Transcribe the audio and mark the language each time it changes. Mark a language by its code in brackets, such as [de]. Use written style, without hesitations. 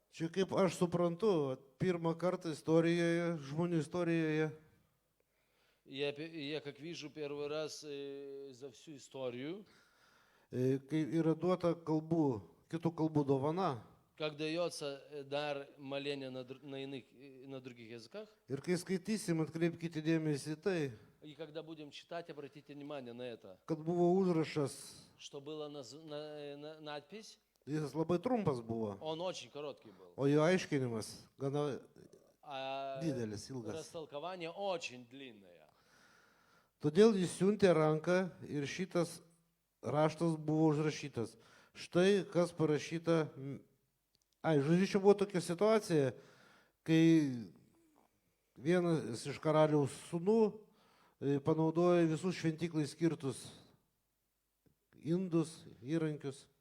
[lt] Čia kaip aš suprantu, pirmą kartą istorijoje, žmonių istorijoje, [ru] Я как вижу первый раз за всю историю, [lt] kai yra duota kalbų, kitų kalbų dovana. [ru] как дается дар моления на других языках. [lt] Ir kai skaitysim, atkreipkite dėmesį į tai, [ru] И когда будем читать, обратите внимание на это, [lt] kad buvo užrašas, [ru] что была надпись, [lt] jis labai trumpas buvo, [ru] он очень короткий был, [lt] o jo aiškinimas gana [ru] а [lt] didelis, ilgas. [ru] растолкование очень длинное. [lt] Todėl jis siuntė ranką ir šitas raštas buvo užrašytas. Štai kas parašyta. Žodžiu, čia buvo tokia situacija, kai vienas iš karaliaus sūnų panaudojo visus šventyklai skirtus indus, įrankius.